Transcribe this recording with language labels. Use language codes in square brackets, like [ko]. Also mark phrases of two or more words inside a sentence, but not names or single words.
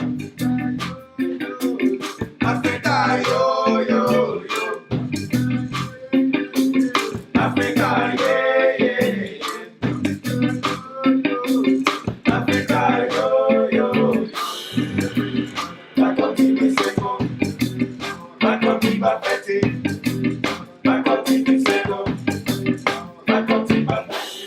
[en] Africa, yo, yo, yo. Africa, yeah, yeah, yeah. Africa, yo, yo. [ln] Bakondi bisengo, bakondi bafeti, bakondi bisengo, bakondi bafeti.